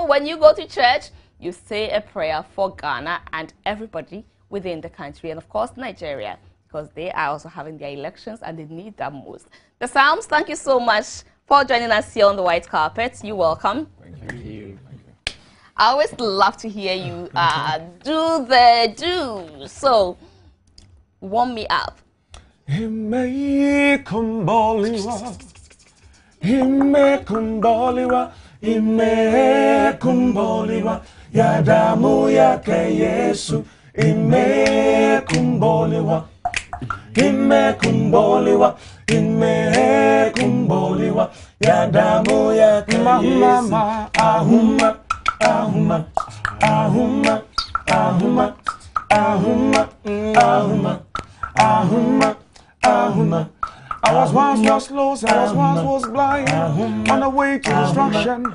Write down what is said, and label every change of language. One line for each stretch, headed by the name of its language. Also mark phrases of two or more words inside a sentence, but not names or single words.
English: When you go to church, you say a prayer for Ghana and everybody within the country, and of course Nigeria, because they are also having their elections and they need that most. The Psalms, thank you so much for joining us here on the white carpet. You're welcome. Thank you. I always love to hear you do the do. So, warm me up.
Swahili: Ime kumboliwa, ime kumboliwa, ime kumboliwa, ya damu yake Yesu. Ime kumboliwa, ime kumboliwa, ime kumboliwa, ya damu yake Yesu. Ahuma, ahuma, ahuma, ahuma, ahuma, ahuma, ahuma, ahuma.
English: I was once lost, I was once blind, on the way to destruction.